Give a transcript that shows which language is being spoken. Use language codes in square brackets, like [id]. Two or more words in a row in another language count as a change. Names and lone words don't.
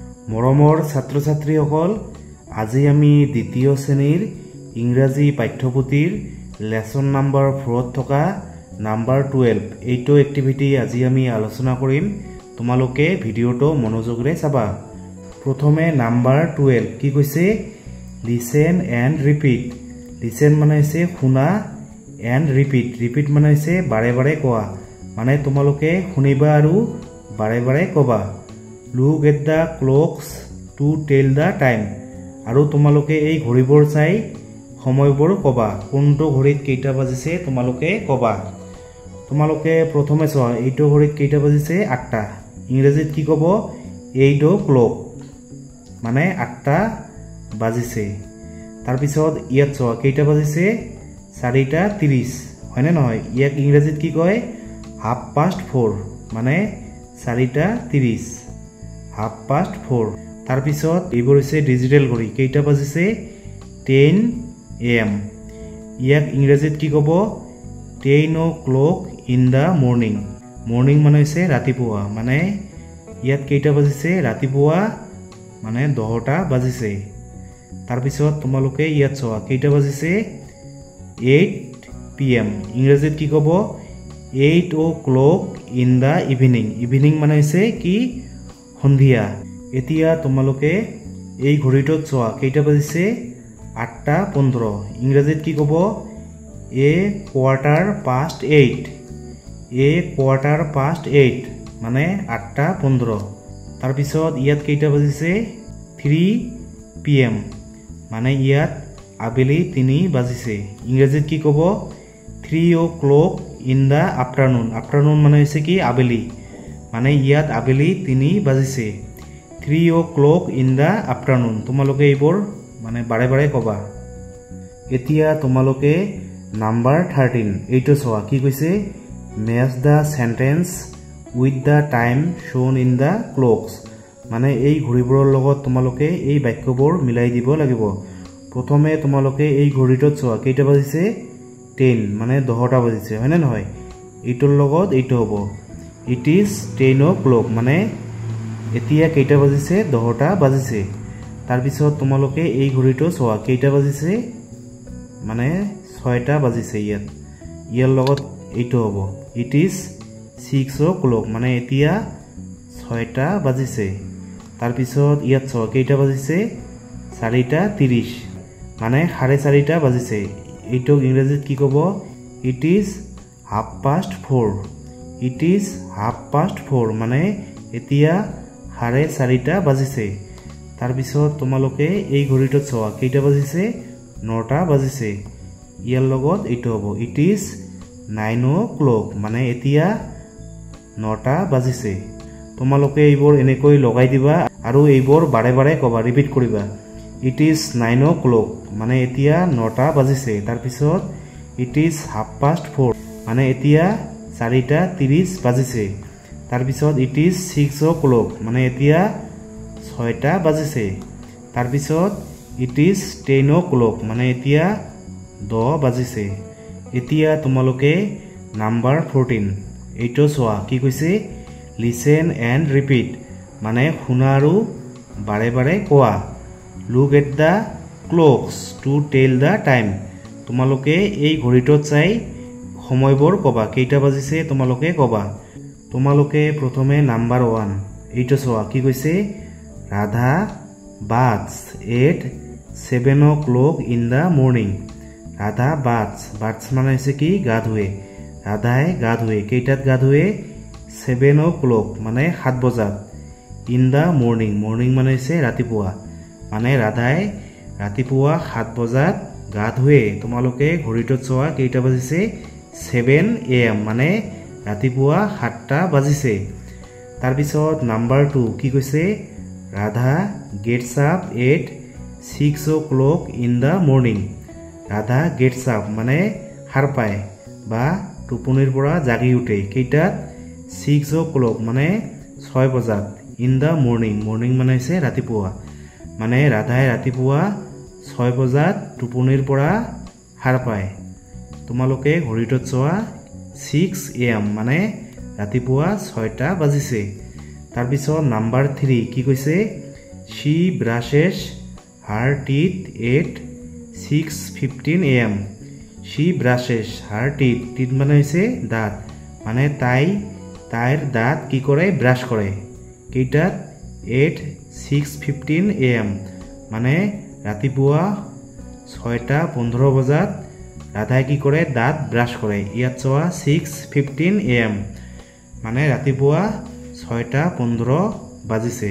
[as] মৰমৰ ছাত্ৰ ছাত্ৰীসকল আজি আমি দ্বিতীয় শ্ৰেণীৰ ইংৰাজী পাঠ্যপুথিৰ [en] lesson number [as] 4 ত থকা নাম্বাৰ 12 এইটো এক্টিভিটি আজি আমি আলোচনা কৰিম। তোমালোকে ভিডিওটো মনোযোগৰে চাবা। প্ৰথমে নাম্বাৰ 12 কি কৈছে [en] listen and repeat. [as] লিসেন মানে হৈছে শুনা [en] and repeat. [as] ৰিপিট মানে হৈছে বাৰে বাৰে কোৱা, মানে তোমালোকে শুনিবা আৰু বাৰে বাৰে কবা। [en] Look at the clocks to tell the time. [as] আৰু তোমালোকে এই ঘড়ীবোৰ চাই সময়বোৰ কবা, কোনটো ঘড়ীত কেইটা বাজিছে তোমালোকে কবা। তোমালোকে প্ৰথমে চোৱা এইটো ঘড়ীত কেইটা বাজিছে 8টা। ইংৰাজীত কি কব 8 o'clock মানে 8টা বাজিছে। তাৰ পিছত ইয়াত চোৱা কেইটা বাজিছে 4:30 হয়নে নহয়। ইয়াক ইংৰাজীত কি কয় 4:30 মানে 4:30 4:30। তাৰ পিছত এইবোৰ হৈছে ডিজিটেল ঘড়ী, কেইটা বাজিছে 10 AM। ইয়াক ইংৰাজীত কি ক'ব [en] 10 o'clock in the morning। [as] মৰ্নিং মানে হৈছে ৰাতিপুৱা, মানে ইয়াত কেইটা বাজিছে ৰাতিপুৱা মানে 10টা বাজিছে। তাৰ পিছত তোমালোকে ইয়াত চোৱা কেইটা বাজিছে 8 PM। ইংৰাজীত কি ক'ব [en] 8 o'clock in the evening। [as] ইভিনিং মানে হৈছে কি সন্ধিয়া। এতিয়া তোমালোকে এই ঘড়ীটোত চোৱা কেইটা বাজিছে 8:15। ইংৰাজীত কি ক'ব [en] a quarter past 8। a quarter past 8 [as] মানে 8:15। তাৰপিছত ইয়াত কেইটা বাজিছে 3 PM মানে ইয়াত আবেলি 3 বাজিছে। ইংৰাজীত কি ক'ব [en] 3 o'clock in the afternoon। [as] আফটাৰনুন মানে হৈছে কি আবেলি, মানে ইয়াত আবেলি 3 বাজিছে। [en] 3 o'clock in the afternoon। [as] তোমালোকে এইবোৰ মানে বাৰে বাৰে কবা। এতিয়া তোমালোকে নাম্বাৰ 13 এইটো চোৱা কি কৈছে [en] match the sentence with the time shown in the clocks. [as] মানে এই ঘড়ীবোৰৰ লগত তোমালোকে এই বাক্যবোৰ মিলাই দিব লাগিব। প্ৰথমে তোমালোকে এই ঘড়ীটোত চোৱা কেইটা বাজিছে 10 মানে 10টা বাজিছে হয়নে নহয়। এইটোৰ লগত এইটো হ'ব [en] It is 10 o'clock [as] মানে এতিয়া কেইটা বাজিছে 10টা বাজিছে। তাৰপিছত তোমালোকে এই ঘড়ীটো চোৱা কেইটা বাজিছে মানে 6টা বাজিছে। ইয়াৰ লগত এইটো হ'ব [en] It is 6 o'clock [as] মানে এতিয়া 6টা বাজিছে। তাৰপিছত ইয়াত চোৱা কেইটা বাজিছে 4:30 মানে 4:30টা বাজিছে। এইটোক ইংৰাজীত কি ক'ব [en] It is 4:30. It is 4:30 [as] মানে এতিয়া 4:30টা বাজিছে। তাৰপিছত তোমালোকে এই ঘড়ীটোত চোৱা কেইটা বাজিছে 9টা বাজিছে। ইয়াৰ লগত এইটো হ'ব [en] It is 9 o'clock [as] মানে এতিয়া 9টা বাজিছে। তোমালোকে এইবোৰ এনেকৈ লগাই দিবা আৰু এইবোৰ বাৰে বাৰে ক'বা, ৰিপিট কৰিবা। [en] It is 9 o'clock [as] মানে এতিয়া 9টা বাজিছে। তাৰপিছত [en] It is 4:30 [as] মানে এতিয়া 4:30 বাজিছে। তাৰপিছত [en] It is 6 o'clock [as] মানে এতিয়া 6টা বাজিছে। তাৰপিছত [en] It is 10 o'clock [as] মানে এতিয়া 10 বাজিছে। এতিয়া তোমালোকে নাম্বাৰ 14 এইটো চোৱা কি কৈছে [en] listen and repeat [as] মানে শুনা আৰু বাৰে বাৰে কোৱা। [en] Look at the clocks to tell the time. [as] তোমালোকে এই ঘড়ীটোত চাই সময়বোৰ কবা, কেইটা বাজিছে তোমালোকে কবা। তোমালোকে প্ৰথমে নাম্বাৰ 1 এইটো চোৱা কি কৈছে [en] Radha baths at 7 o'clock in the morning. [as] ৰাধা বাথস মানে হৈছে কি গা ধুৱে। ৰাধাই গা ধুৱে, কেইটাত গা ধুৱে 7 o'clock মানে 7 বজাত। [en] In the morning, [as] মৰ্নিং মানে হৈছে ৰাতিপুৱা, মানে ৰাধাই ৰাতিপুৱা 7 বজাত গা ধুৱে। তোমালোকে ঘড়ীটোত চোৱা কেইটা বাজিছে 7 AM মানে ৰাতিপুৱা 7টা বাজিছে। তাৰপিছত নাম্বাৰ 2 কি কৈছে [en] Radha gets up at 6 o'clock in the morning. Radha gets up [as] মানে সাৰ পায় বা টোপনিৰ পৰা জাগি উঠে, কেইটাত 6 o'clock মানে 6 বজাত। [en] In the morning, [as] মৰ্নিং মানে হৈছে ৰাতিপুৱা, মানে ৰাধাই ৰাতিপুৱা 6 বজাত টোপনিৰ পৰা সাৰ পায়। তোমালোকে ঘড়ীটোত চোৱা 6 AM মানে ৰাতিপুৱা 6টা বাজিছে। তাৰপিছত নাম্বাৰ 3 কি কৈছে [en] she brushes her teeth at 6:15 AM. she brushes her teeth. [as] teeth মানে হৈছে দাঁত, মানে তাইৰ দাঁত কি কৰে ব্ৰাছ কৰে কেইটাত [en] at 6:15 AM [as] মানে ৰাতিপুৱা 6:15 বজাত ৰাধাই কি কৰে দাঁত ব্ৰাছ কৰে। ইয়াত চোৱা 6:15 AM মানে ৰাতিপুৱা 6:15 বাজিছে।